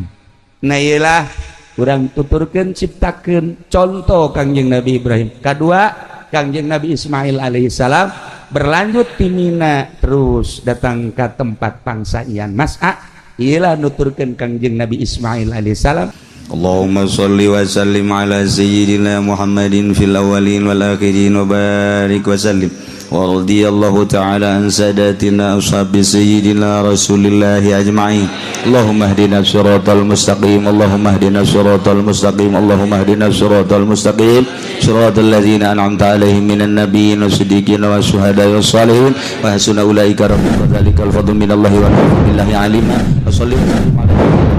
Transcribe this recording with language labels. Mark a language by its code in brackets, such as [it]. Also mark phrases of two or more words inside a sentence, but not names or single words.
[su] Nah iyalah urang tuturkeun ciptakeun contoh Kangjeng Nabi Ibrahim. Kadua Kangjeng Nabi Ismail alaihissalam berlanjut ti Mina terus datang ke tempat pangsajian Mas'a. Iyalah nuturkeun Kangjeng Nabi Ismail alaihissalam. [ar] اللهم صل وسلم على سيدنا محمد في الأولين والآخرين وبارك وسلم. ورضي الله تعالى عن ساداتنا أصحاب سيدنا رسول الله أجمعين. اللهم اهدنا الصراط المستقيم اللهم اهدنا الصراط المستقيم اللهم اهدنا الصراط المستقيم صراط الذين أنعمت عليهم من النبيين والصديقين والشهداء والصالحين وحسن أولئك رفيقا ذلك الفضل من الله والحمد لله عليما وصلى الله عليه